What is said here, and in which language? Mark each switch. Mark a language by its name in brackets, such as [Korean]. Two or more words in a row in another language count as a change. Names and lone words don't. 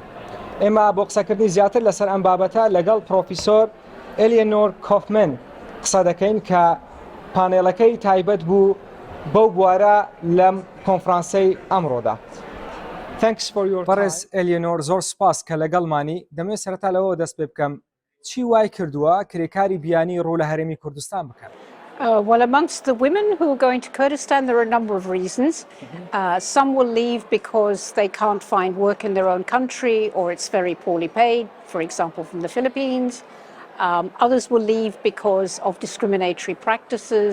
[Central Kurdish] ئێمە بۆ قسەکردنی زیاتر لەسەر ئەم بابەتە لەگەڵ پرۆفیسۆر ئێلیۆنۆر کۆفمن قسە دەکەین کە پانێڵەکەی تایبەت بوو بەو بوارە لەم کۆنفرانسەی ئەمڕۆدا. بەڕێز ئێلیۆنۆر زۆر سپاس کە لەگەڵمانی. دەمەوێت سەرەتا لەوە دەست پێ بکەم چی وای کردووە کرێکاری بیانی ڕوو لە هەرێمی کوردستان بکەن؟ [English] Well, amongst the women who are going to Kurdistan, there are a number of reasons. Some will leave because they can't find work in their own country or it's very poorly paid, for example, from the Philippines. Others will leave because of discriminatory practices.